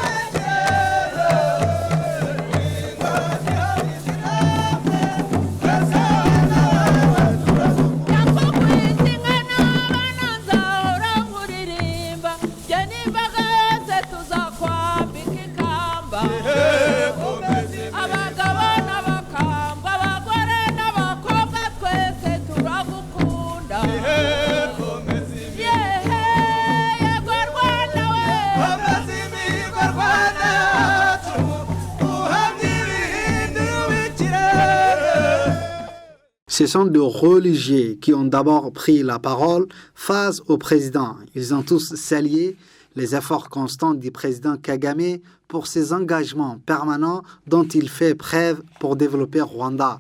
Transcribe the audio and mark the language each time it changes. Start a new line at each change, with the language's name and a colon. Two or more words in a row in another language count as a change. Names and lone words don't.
Kinyarwanda: yakukwitinga n'abana nzahora nkuririmba jye n'imbaga yose tuzakwambika ikamba abagabo n'abakambwe abagore n'abakobwa twese turagukunda yehe yego Rwanda we komeza imihigo Rwanda yacu uhamye ibirindi w'ikirere.
French: Ce sont des religieux qui ont d'abord pris la parole face au président. Ils ont tous salué les efforts constants du président Kagame pour ses engagements permanents dont il fait preuve pour développer Rwanda.